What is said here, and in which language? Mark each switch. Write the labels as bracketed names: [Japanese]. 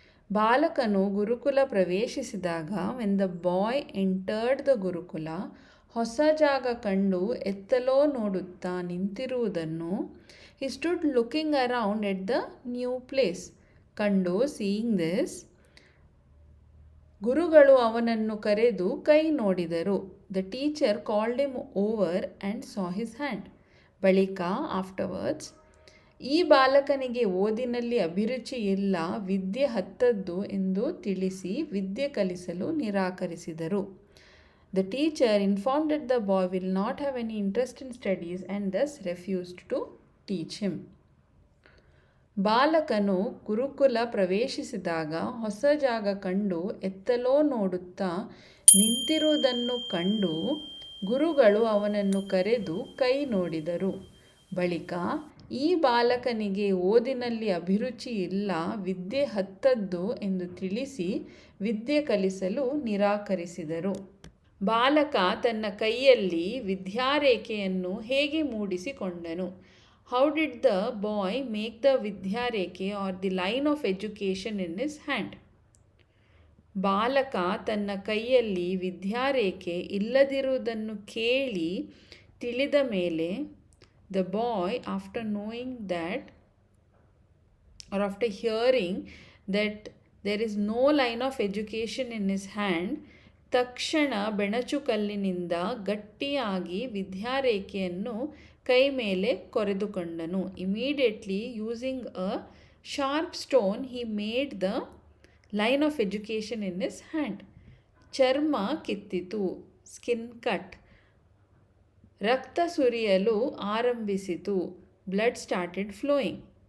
[Kannada] ಬಾಲಕನು ಗುರುಕುಲ ಪ್ರವೇಶಿಸಿದಾಗ [English] when the boy entered the gurukul, [Kannada] ಹೊಸ ಜಾಗ ಕಂಡು ಎತ್ತಲೋ ನೋಡುತ್ತಾ ನಿಂತಿರುವುದನ್ನು [English] he stood looking around at the new place [Kannada] ಕಂಡು [English] seeing this, [Kannada] ಗುರುಗಳು ಅವನನ್ನು ಕರೆದು ಕೈ ನೋಡಿದರು. [English] The teacher called him over and saw his hand. [Kannada] ಬಳಿಕ [English] afterwards [Kannada] ಈ ಬಾಲಕನಿಗೆ ಓದಿನಲ್ಲಿ ಅಭಿರುಚಿ ಇಲ್ಲ, ವಿದ್ಯೆ ಹತ್ತದ್ದು ಎಂದು ತಿಳಿಸಿ ವಿದ್ಯೆ ಕಲಿಸಲು ನಿರಾಕರಿಸಿದರು. [English] The teacher informed that the boy will not have any interest in studies and thus refused to teach him. [Kannada] ಬಾಲಕನು ಗುರುಕುಲ ಪ್ರವೇಶಿಸಿದಾಗ ಹೊಸ ಜಾಗ ಕಂಡು ಎತ್ತಲೋ ನೋಡುತ್ತಾ ನಿಂತಿರುವುದನ್ನು ಕಂಡು ಗುರುಗಳು ಅವನನ್ನು ಕರೆದು ಕೈ ನೋಡಿದರು. ಬಳಿಕ ಈ ಬಾಲಕನಿಗೆ ಓದಿನಲ್ಲಿ ಅಭಿರುಚಿ ಇಲ್ಲ, ವಿದ್ಯೆ ಹತ್ತದ್ದು ಎಂದು ತಿಳಿಸಿ ವಿದ್ಯೆ ಕಲಿಸಲು ನಿರಾಕರಿಸಿದರು. ಬಾಲಕ ತನ್ನ ಕೈಯಲ್ಲಿ ವಿದ್ಯಾರೇಖೆಯನ್ನು ಹೇಗೆ ಮೂಡಿಸಿಕೊಂಡನು? [English] How did the boy make the vidyarekhe or the line of education in his hand? [Kannada] ಬಾಲಕ ತನ್ನ ಕೈಯಲ್ಲಿ ವಿದ್ಯಾರೇಖೆ ಇಲ್ಲದಿರುವುದನ್ನು ಕೇಳಿ ತಿಳಿದ ಮೇಲೆ [English] the boy, after knowing that or after hearing that there is no line of education in his hand, [Kannada] ತಕ್ಷಣ ಬೆಣಚುಕಲ್ಲಿನಿಂದ ಗಟ್ಟಿಯಾಗಿ ವಿದ್ಯಾರೇಖೆಯನ್ನು ಕೈ ಮೇಲೆ ಕೊರೆದುಕೊಂಡನು. [English] Immediately using a sharp stone he made the line of education in his hand. [Kannada] ಚರ್ಮ ಕಿತ್ತಿತು, [English] Skin cut. [Kannada] ರಕ್ತ ಸುರಿಯಲು ಆರಂಭಿಸಿತು, [English] Blood started flowing.